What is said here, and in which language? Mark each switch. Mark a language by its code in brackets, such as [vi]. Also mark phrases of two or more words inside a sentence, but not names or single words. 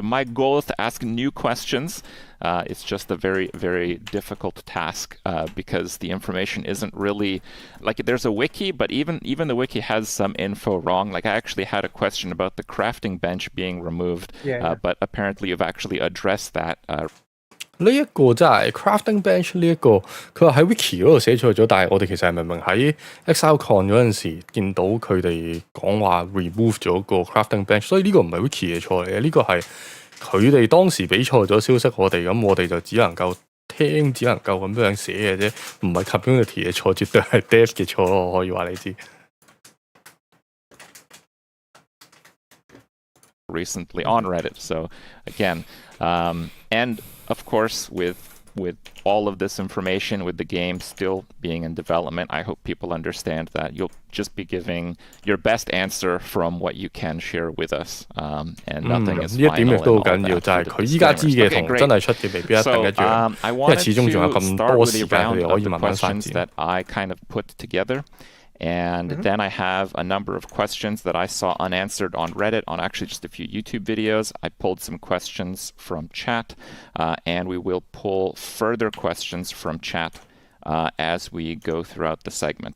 [en] My goal is to ask new questions. It's just a very, very difficult task because the information isn't really, like, there's a wiki, but even the wiki has some info wrong. Like, I actually had a question about the crafting bench being removed, but apparently you've actually addressed that. [yue] 呢一個真係 [en] crafting bench [yue] 呢一個，佢話喺 wiki 嗰度寫錯咗，但係我哋其實係明明喺 ExileCon 嗰陣時見到佢哋講話 remove 咗個 [en] crafting bench， [yue] 所以呢個唔係 wiki 嘅錯嚟嘅，呢個係佢哋當時俾錯咗消息我哋，咁我哋就只能夠聽，只能夠咁樣寫嘅啫，唔係 community 嘅錯，絕對係 dev 嘅錯咯，我可以話你知。 [en] Recently on Reddit, so again, and of course with all of this information, with the game still being in development, I hope people understand that you'll just be giving your best answer from what you can share with us, and nothing is final. [yue] 呢一點亦都好緊要，就係佢依家知嘅同真係出嘅未必一定一樣，因為始終仲有咁多時間佢哋可以慢慢發展。 [en] That I kind of put together. And then I have a number of questions that I saw unanswered on Reddit, on actually just a few YouTube videos. I pulled some questions from chat, and we will pull further questions from chat as we go throughout the segment.